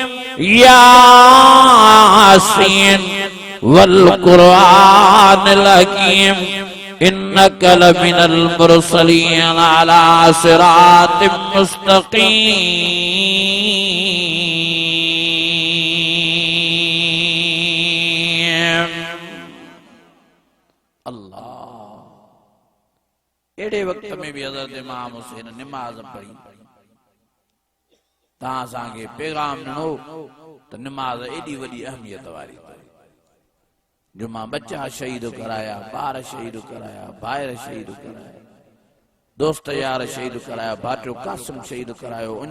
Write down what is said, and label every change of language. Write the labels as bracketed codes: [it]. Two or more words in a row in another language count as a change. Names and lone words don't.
[ar] يس والقرآن الحكيم إنك لمن المرسلين على صراط مستقيم. [sd] अल्लाह एड़े वक्त में भी हज़रत इमाम हुसैन नमाज पढ़ी तहां असांखे पैगाम ॾिनो त नमाज एॾी वॾी अहमियत वारी जो मां बच्चा शहीद कराया ॿार शहीद कराया भाइर शहीद कराया दोस्त यार शहीद कराया भाटियो कासिम शहीद करायो उन